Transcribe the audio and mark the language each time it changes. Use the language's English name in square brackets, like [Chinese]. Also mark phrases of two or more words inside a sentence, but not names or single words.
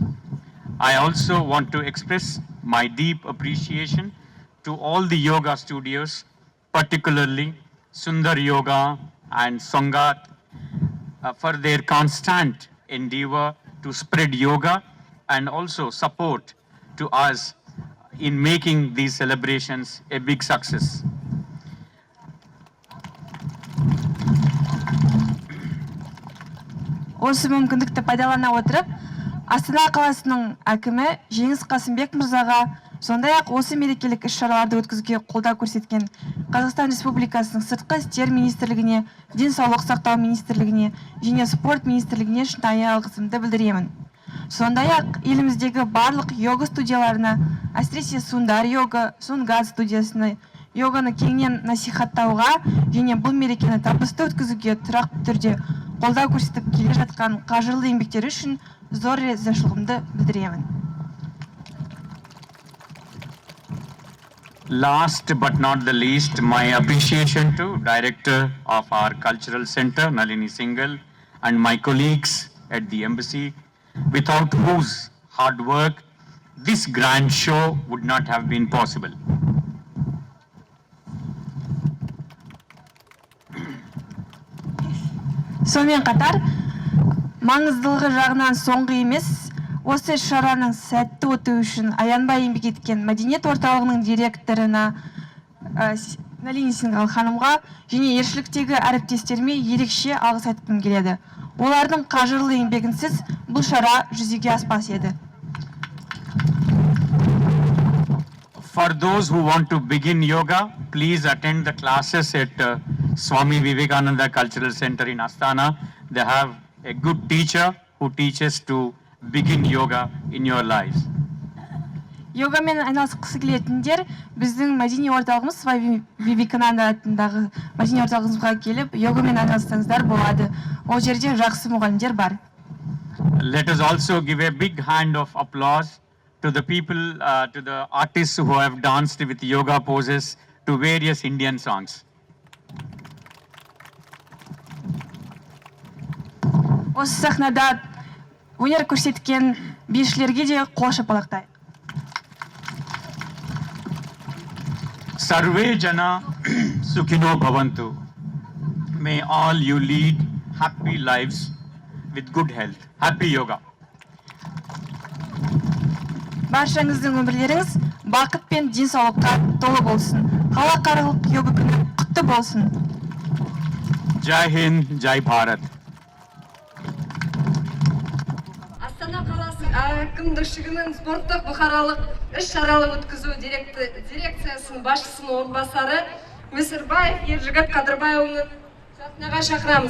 [English] I also want to express my deep appreciation to all the yoga studios, particularly Sundar Yoga and Songat, for their constant endeavor to spread yoga and also support to us in making these celebrations a big success. [Kazakh] Осы мүмкіндікті пайдалана отырып, Астана қаласының әкімі Жеңіс Қасымбек мырзаға, сондай-ақ осы мерекелік іс-шараларды өткізуге қолдау көрсеткен Қазақстан Республикасының Сыртқы істер министрлігіне, Денсаулық сақтау министрлігіне және спорт министрлігіне шынайы алғысымды білдіремін. Сондай-ақ еліміздегі барлық йога студияларына, әсіресе Сундар йога, Сунгат студиясына йоганы кеңінен насихаттауға және бұл мерекені табысты өткізуге тұрақты түрде қолдау көрсетіп келе жатқан қажырлы еңбектері үшін зор ризашылығымды білдіремін. [English] Last but not the least, my appreciation to Director of our Cultural Center, Nalini Singhal, and my colleagues at the Embassy, without whose hard work this grand show would not have been possible. [Kazakh] Сонымен қатар, маңыздылығы жағынан соңғы емес, осы шараның сәтті өтуі үшін аянбай еңбек еткен мәдениет орталығының директорына, Налин Сингал ханымға және елшіліктегі әріптестеріме ерекше алғыс айтқым келеді. Олардың қажырлы еңбегінсіз бұл шара жүзеге аспас еді. [English] For those who want to begin yoga, please attend the classes at Swami Vivekananda Cultural Center in Astana. They have a good teacher who teaches to begin yoga in your lives. [Kazakh] Йогамен айналысқысы келетіндер біздің мәдени орталығымыз Свами Вивекананда атындағы мәдени орталығымызға келіп, йогамен айналыссаңыздар болады. Ол жерде жақсы мұғалімдер бар. [English] Let us also give a big hand of applause to the people, to the artists who have danced with yoga poses to various Indian songs. [Kazakh] Осы сахнада өнер көрсеткен бишілерге де қол шапалақтайық. [Sanskrit] सर्वे जना सुखिनो भवन्तु. [English] May all you lead happy lives with good health. Happy yoga. [Kazakh] Баршаңыздың өмірлеріңіз бақыт пен денсаулыққа толы болсын. Халықаралық йога күні құтты болсын. [Hindi] जय हिन्द, जय भारत. [Kazakh] Астана қаласы әкімдігінің спорттық бұқаралық іс-шаралы өткізу дирекциясының басшысының орынбасары Мүсірбаев Ержігіт Қадырбайұлын сахнаға шақырамыз.